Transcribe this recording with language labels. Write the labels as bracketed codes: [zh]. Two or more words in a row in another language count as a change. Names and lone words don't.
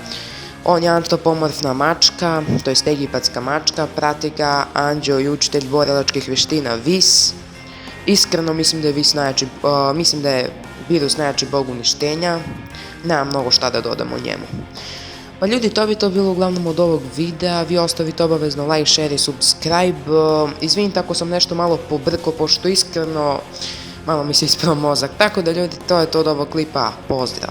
[sr] On je antropomorfna mačka, to je egipatska mačka. Prati ga Anđeo i učitelj borilačkih veština Vis. Iskreno mislim da je Birus najjači bog uništenja. Nemam mnogo šta da dodam o njemu. Pa ljudi, to bi to bilo uglavnom od ovog videa. Vi ostavite obavezno [en] like, share [sr] i subscribe. Izvinite ako sam nešto malo pobrko, pošto iskreno malo mi se isprao mozak. Tako da ljudi, to je to od ovog klipa. Pozdrav!